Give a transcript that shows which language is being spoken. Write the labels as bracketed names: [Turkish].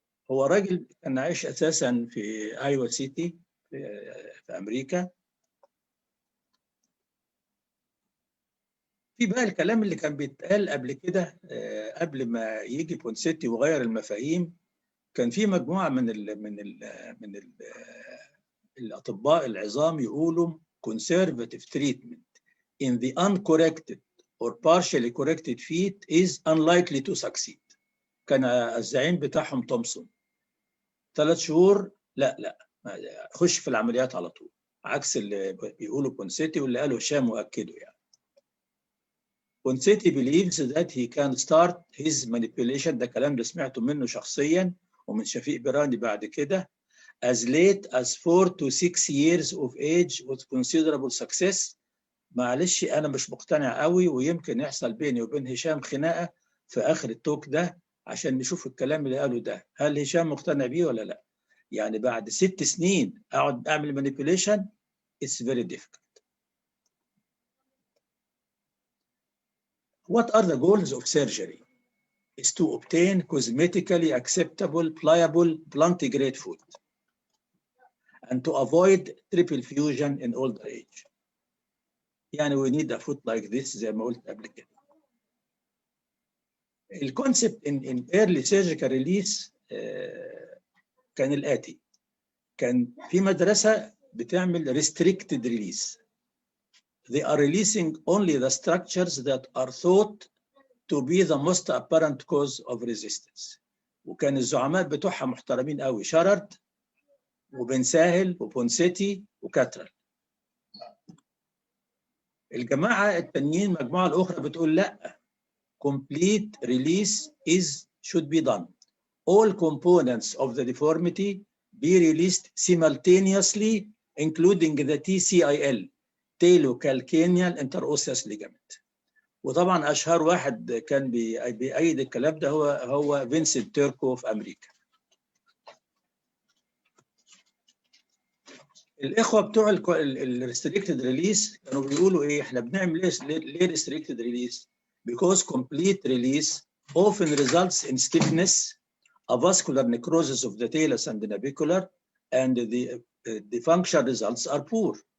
[Arabic] هو راجل كان عايش أساساً في أيوا سيتي في أمريكا. في بقى الكلام اللي كان بيتقال قبل كده قبل ما يجي بونسيتي وغير المفاهيم. كان في مجموعة من الأطباء العظام يقولوا [English] conservative treatment in the uncorrected or partially corrected feet is unlikely to succeed. [Arabic] كان الزعيم بتاعهم تومسون 3 شهور لا خش في العمليات على طول، عكس اللي بيقولوا بونسيتي واللي قاله هشام وأكده يعني. [English] Ponseti believes that he can start his manipulation. [Arabic] ده كلام ده سمعته منه شخصيا ومن شفيق براني بعد كده. [English] as late as 4 to 6 years of age with considerable success. [Arabic] معلش انا مش مقتنع قوي، ويمكن يحصل بيني وبين هشام خناقه في اخر التوك ده عشان نشوف الكلام اللي قاله ده هل هشام مقتنع بيه ولا لا. يعني بعد 6 سنين اقعد اعمل manipulation [English] it's very difficult. What are the goals of surgery? Is to obtain cosmetically acceptable, pliable, plantigrade foot and to avoid triple fusion in older age. [Arabic] يعني [English] we need a foot like this [Arabic] زي ما قلت قبل كده. الكونسبت in early surgical release كان الآتي. كان في مدرسة بتعمل restricted release. [English] They are releasing only the structures that are thought to be the most apparent cause of resistance. [Arabic] وكان الزعماء بتوعها محترمين قوي، شارد وبن ساهل وبونسيتي وكاترال. الجماعة التانيين المجموعة الأخرى بتقول لا، [English] complete release should be done. All components of the deformity be released simultaneously including the TCIL, talocalcaneal interosseous ligament. [Arabic] وطبعا أشهر واحد كان بيأيد الكلام ده هو فينسنت تيركو في أمريكا. الإخوة بتوع الريستريكتد ريليس كانوا بيقولوا إيه؟ إحنا بنعمل ليه ريستريكتد ريليس؟ [English] Because complete release often results in stiffness, a vascular necrosis of the talus and the navicular, and the functional results are poor.